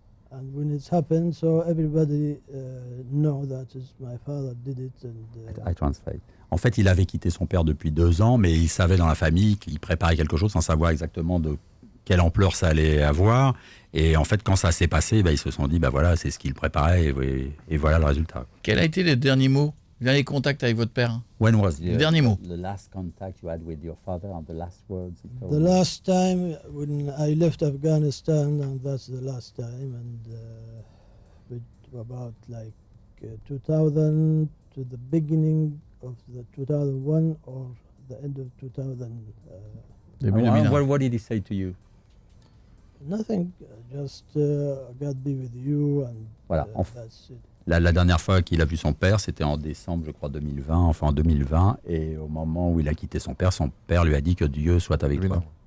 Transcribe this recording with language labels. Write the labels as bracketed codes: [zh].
[en] And when it's happened, so everybody know that my father did it. And I translate. [fr] En fait, il avait quitté son père depuis 2 ans, mais il savait dans la famille qu'il préparait quelque chose sans savoir exactement de quelle ampleur ça allait avoir. Et en fait, quand ça s'est passé, ils se sont dit, voilà, c'est ce qu'il préparait et voilà le résultat. Quel a été le dernier mot, le dernier contact avec votre père? [en] When was [fr] le dernier mot? [en] The last contact you had with your father and the last words he told the last time when I left Afghanistan, and that's the last time, and about like 2000 to the beginning of the 2001 or the end of 2000. What did he say to you? Nothing, just God be with you, and [fr] voilà. [en] That's it. [fr] La dernière fois qu'il a vu son père, c'était en décembre, je crois, 2020. Et au moment où il a quitté son père lui a dit que Dieu soit avec toi.